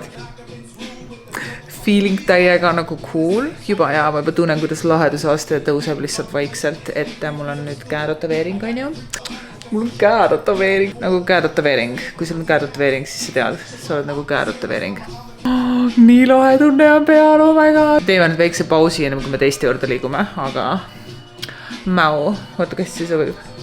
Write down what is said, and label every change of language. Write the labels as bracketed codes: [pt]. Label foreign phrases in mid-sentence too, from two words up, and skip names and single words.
[et] Feeling täiega nagu cool, juba ja ma juba tunnen, kuidas lahedusaste tõuseb lihtsalt vaikselt, et mul on nüüd käetätoveering, on ju. Mul on käetätoveering, nagu käetätoveering. Kui sul on käetätoveering, siis sa tead, sa oled nagu käetätoveering. Nii lahe tunne on peal, [en] oh my god. [et] Teeme nüüd väikse pausi, enne kui me teiste juurde liigume, aga mäu, oota, kas see sobib?